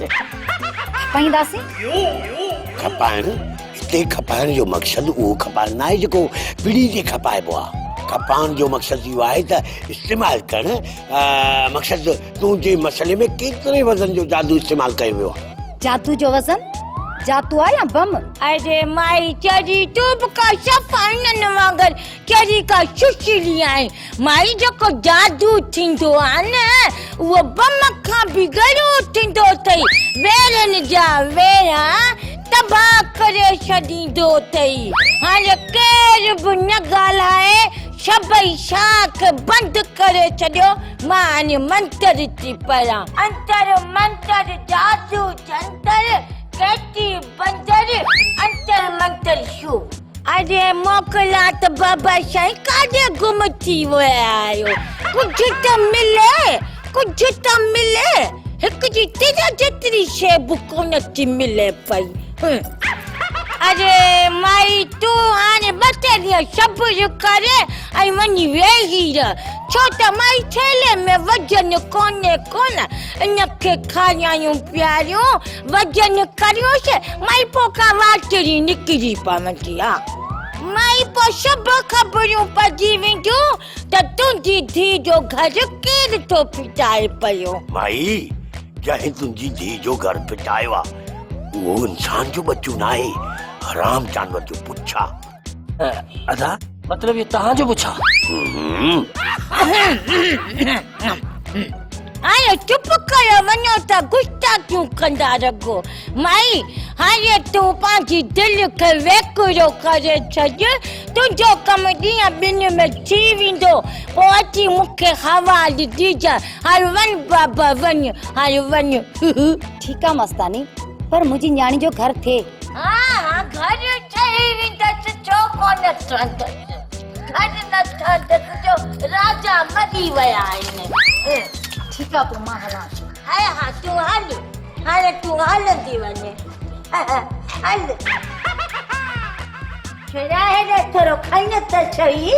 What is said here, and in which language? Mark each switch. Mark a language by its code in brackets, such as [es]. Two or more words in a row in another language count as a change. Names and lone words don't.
[sd] खपाइण हिते खपाइण जो मक़सदु उहो खपाइण न आहे जेको पीढ़ी ते खपाइबो आहे खपाइण जो मक़सदु इहो आहे त इस्तेमालु करणु मक़सदु तुंहिंजे मसइले में केतिरे वज़न जो जादू इस्तेमालु कयो वियो आहे जादू जो वज़न जादू आहे या बम अरे माई चरी तू बि का सफ़ाइननि वांगुरु चरी का सुशीली आहे माई जेको जादू थींदो आहे न उहो बम खां बि गॾु थींदो अथई वेरनि जा वेरा तबाह करे छॾींदो अथई हाणे केर बि न ॻाल्हाए सभई शाख बंदि करे छॾियो मां हाणे मंत्र थी पढ़ां अंतर मंत्र जादू जंतर केती बंदर अंतर मंतर शू अरे मोकला त बाबा साईं काॾे गुम थी विया आहियो कुझु त मिले कुछ त मिले हिक जी तेजा जेतरी शे कोन थी मिले पई अरे माई तू आने बते दिया सब्र करे आई वनी वेही छो त माई थेले में वजन कोने इनके खायायूं प्यारियों वजन करियो से माई पोका वाटरी निकरी पवंदी आ माई पो सब खबरूं पजी वेंदो त तुंहिंजी धी जो घर केर तो पिटाए पयो माई जंहिं तुंहिंजी धी जो घर पिटायो आहे उहो इंसान जो बच्चो न आहे हराम जानवर जो पुछा अदा मतलब ये तहां जो पुछा आयो चुप कयो वञो त गुस्सा क्यों कंदा रगो माई हाणे तूं पंहिंजी दिलि खे वेकुरो करे छॾ तुंहिंजो कमु ॾींहं ॿिनि में थी वेंदो पोइ अची मूंखे हवाले ॾिजां हाणे वञ बाबा वञ हाणे वञ [hi] ठीक है [sd] मस्तानी पर मुझी न्याणी जो घर थे हाँ घर ठही वेंदसि छो कोन ठहंदसि घर न ठहंदसि जो राजा मरी विया आहिनि [hi] ठीक है [sd] पोइ मां हलां हाय हाँ तूं हल हाणे तूं हलंदी वञे हल छड़ा हेॾे थोरो खण त सही